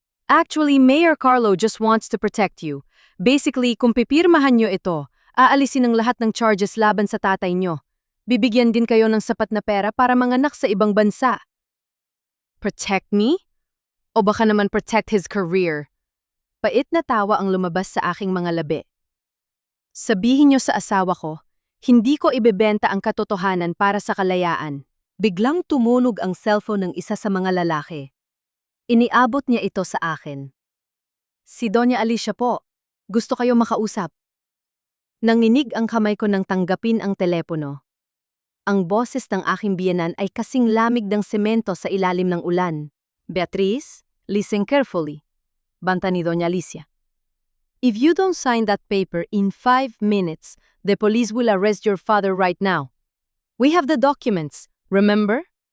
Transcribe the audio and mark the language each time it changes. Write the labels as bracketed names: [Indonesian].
[English] "Actually, Mayor Carlo just wants to protect you. [Filipino] Basically, kung pipirmahan nyo ito, aalisin ang lahat ng charges laban sa tatay nyo. Bibigyan din kayo ng sapat na pera para manganak sa ibang bansa." [English] "Protect me? [Filipino] O baka naman [English] protect his career?" [Filipino] Pait na tawa ang lumabas sa aking mga labi. "Sabihin nyo sa asawa ko, hindi ko ibebenta ang katotohanan para sa kalayaan." Biglang tumunog ang cellphone ng isa sa mga lalaki. Iniabot niya ito sa akin. "Si Doña Alicia po. Gusto kayo makausap." Nanginig ang kamay ko nang tanggapin ang telepono. Ang boses ng aking biyenan ay kasing lamig ng semento sa ilalim ng ulan. [English] "Beatriz, listen carefully," [Filipino] banta ni [English] Doña Alicia. "If you don't sign that paper in 5 minutes, the police will arrest your father right now. We have the documents, remember?"